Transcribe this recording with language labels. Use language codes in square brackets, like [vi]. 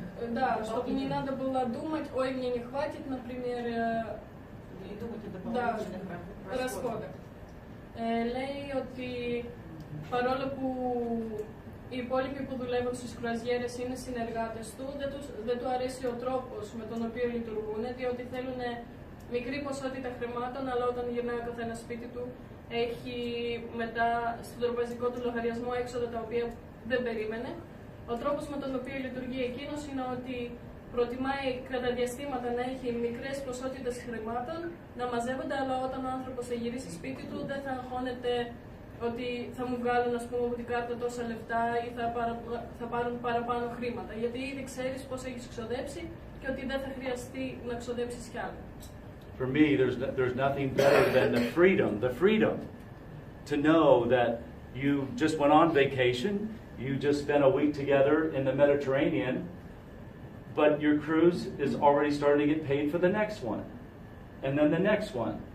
[ru] Да, чтобы не надо было думать, ой, мне не хватит, например, да, расходов. [el] Λέει ότι παρόλο που οι υπόλοιποι που δουλεύουν στις κρουαζιέρες είναι συνεργάτες του, δεν του αρέσει ο τρόπος με τον οποίο λειτουργούν, διότι θέλουν μικρή ποσότητα χρημάτων, αλλά όταν γυρνάει ο καθένας σπίτι του, έχει μετά στον τραπεζικό του λογαριασμό έξοδα τα οποία δεν περίμενε. Ο τρόπος με τον οποίο λειτουργεί εκείνος είναι ότι προτιμάει κατά διαστήματα να έχει μικρές ποσότητες χρημάτων, να μαζεύονται, αλλά όταν ο άνθρωπος θα γυρίσει σπίτι του δεν θα αγχώνεται ότι θα μου βγάλουν, ας πούμε, από την κάρτα τόσα λεφτά ή θα πάρουν παραπάνω χρήματα. Γιατί ήδη ξέρεις πώς έχεις ξοδέψει και ότι δεν θα χρειαστεί να ξοδέψεις κι άλλο. [en] For me, there's nothing better than the freedom to know that you just went on vacation, you just spent a week together in the Mediterranean, but your cruise is already starting to get paid for the next one, and then the next one.